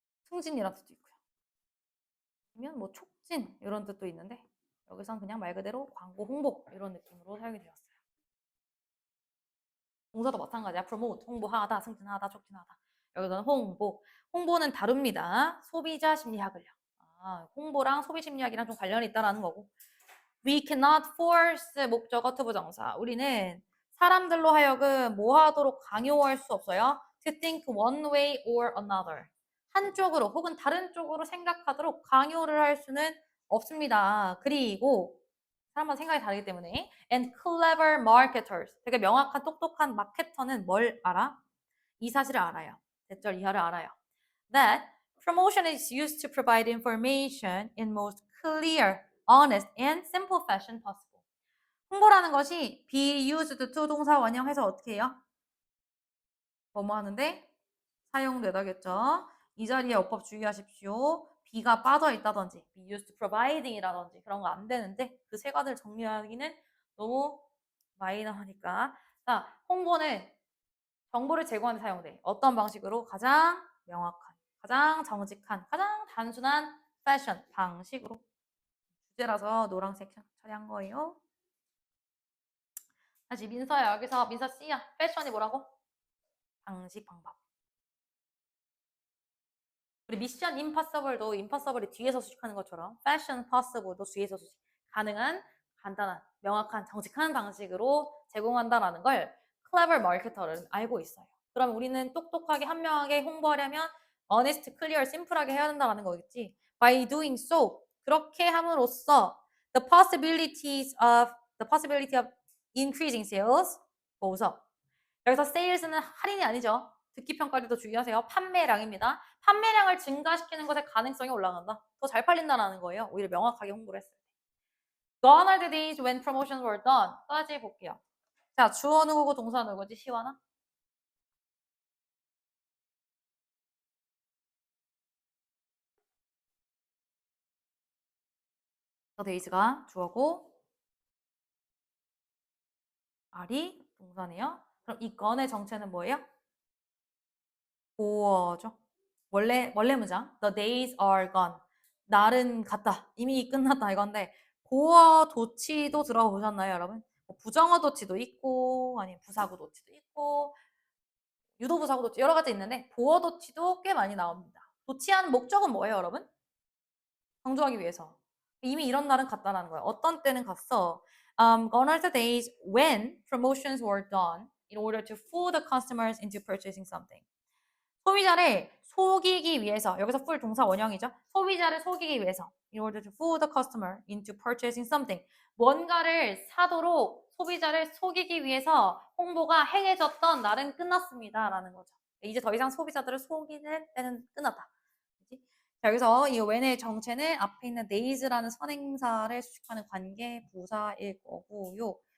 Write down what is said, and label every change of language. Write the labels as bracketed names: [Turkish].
[Korean] 승진이라는 뜻도 있고요. 아니면 뭐 촉진 이런 뜻도 있는데 여기선 그냥 말 그대로 광고 홍보 이런 느낌으로 사용이 되었어요. 동사도 마찬가지야. promote, 홍보하다, 승진하다, 촉진하다. 여기서는 홍보. 홍보는 다룹니다. 소비자 심리학을요. 홍보랑 소비 심리학이랑 좀 관련이 있다라는 거고. [English] We cannot force [Korean] 목적어 투부정사. 우리는 사람들로 하여금 뭐 하도록 강요할 수 없어요. [English] To think one way or another. [Korean] 한쪽으로 혹은 다른 쪽으로 생각하도록 강요를 할 수는 없습니다. 그리고 사람마다 생각이 다르기 때문에 [English] and clever marketers. [Korean] 되게 명확한 똑똑한 마케터는 뭘 알아? 이 사실을 알아요. 대절 이하를 알아요. [English] That promotion is used to provide information in most clear, honest, and simple fashion possible. [Korean] 홍보라는 것이 [English] be used to [Korean] 동사 원형해서 어떻게 해요? 뭐뭐 하는데 사용되다겠죠. 이 자리에 어법 주의하십시오. be가 빠져 있다든지 [English] be used to providing [Korean] 이라든지 그런 거 안 되는데 그 세 가지를 정리하기는 너무 마이너하니까. 자, 홍보는 정보를 제공하는 데 사용돼. 어떤 방식으로? 가장 명확한, 가장 정직한, 가장 단순한 패션 방식으로. 주제라서 노란색 처리한 거예요. 다시 민서야, 여기서 민서 C야. 패션이 뭐라고? 방식, 방법. 우리 미션 임파서블도 임파서블이 뒤에서 수식하는 것처럼 패션 퍼서블도 뒤에서 수식. 가능한, 간단한, 명확한, 정직한 방식으로 제공한다라는 걸 클레버 마케터는 알고 있어요. 그럼 우리는 똑똑하게 현명하게 홍보하려면 [English] honest, clear, simple [Korean] 하게 해야 된다는 거겠지. [English] By doing so, [Korean] 그렇게 함으로써 [English] the possibility of increasing sales [Korean] 보서 여기서 sales는 할인이 아니죠. 듣기 평가를 더 주의하세요. 판매량입니다. 판매량을 증가시키는 것의 가능성이 올라간다. 더 잘 팔린다는 거예요. 오히려 명확하게 홍보를 했어요. [English] Gone are the days when promotions were done. [Korean] 까지 볼게요. 자, 주어 누구고 동사 누구지? 시원아? The days가 주어고 are이 동사네요. 그럼 이 gone의 정체는 뭐예요? 보어죠. 원래 문장. [English] The days are gone. [Korean] 날은 갔다. 이미 끝났다 이건데 보어 도치도 들어보셨나요, 여러분? 부정어 도치도 있고 아니면 부사구 도치도 있고 유도부사구 도치 여러 가지 있는데 보어 도치도 꽤 많이 나옵니다. 도치하는 목적은 뭐예요, 여러분? 강조하기 위해서. 이미 이런 날은 갔다라는 거예요. 어떤 때는 갔어. [English] Gone are the days when promotions were done in order to fool the customers into purchasing something. [Korean] 소비자를 속이기 위해서 여기서 fool 동사 원형이죠. 소비자를 속이기 위해서 [English] in order to fool the customer into purchasing something. [Korean] 뭔가를 사도록 소비자를 속이기 위해서 홍보가 행해졌던 날은 끝났습니다. 라는 거죠. 이제 더 이상 소비자들을 속이는 때는 끝났다. 자, 여기서 이 when의 정체는 앞에 있는 days라는 선행사를 수식하는 관계 부사일 거고요.